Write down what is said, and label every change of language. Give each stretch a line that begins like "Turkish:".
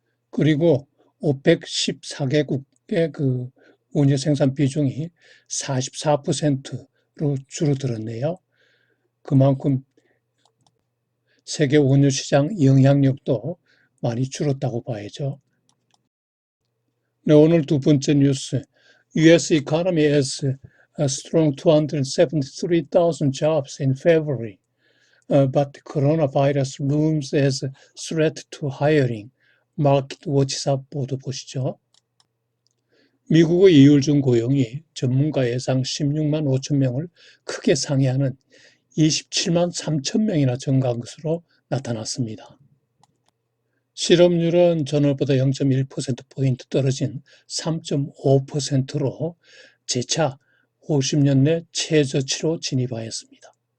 Korean: 그리고 오펙 14개국의 그 원유 생산 비중이 44%로 줄어들었네요. 그만큼 세계 원유 시장 영향력도 많이 줄었다고 봐야죠. 네, 오늘 두 번째 뉴스.
English: US economy has a strong 273,000 jobs in February, but the coronavirus looms as a threat to hiring.
Korean: 마켓워치사 보도 보시죠. 미국의 2월 중 고용이 전문가 예상 16만 5천 명을 크게 상회하는 27만 3천 명이나 증가한 것으로 나타났습니다. 실업률은 전월보다 0.1%포인트 떨어진 3.5%로 재차 50년 내 최저치로 진입하였습니다.